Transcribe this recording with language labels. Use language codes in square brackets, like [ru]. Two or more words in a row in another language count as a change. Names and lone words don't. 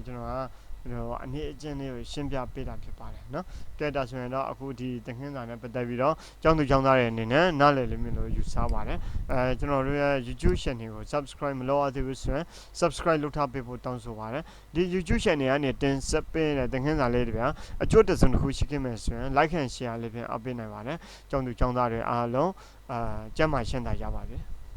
[my] ကျွန်တော်ကအနည်းအကျဉ်းလေးကိုရှင်းပြပေးတာဖြစ်ပါတယ်เนาะကဲဒါဆိုရင်တော့အခုဒီသင်ခန်းစာနဲ့ပတ်သက်ပြီးတော့ကျောင်းသူကျောင်းသားတွေအနေနဲ့နားလည်လိမ့်မယ်လို့ယူဆပါတယ်ကျွန်တော်တို့ရဲ့ [en] YouTube channel [my] ကို subscribe မလုပ်သေးဘူးဆိုရင် subscribe လုပ်ထားပေးဖို့တောင်းဆိုပါတယ်ဒီ [en] YouTube channel [my] ကနေတင်ဆက်ပေးတဲ့သင်ခန်းစာလေးတွေဗျာအကျိုးတစုံတစ်ခုရှိခဲ့မယ်ဆိုရင် [en] like and share [my] လေးဖြင့်အားပေးနိုင်ပါတယ်ကျောင်းသူကျောင်းသားတွေအားလုံးကျမ်းမာရှင်းတာရပါစေ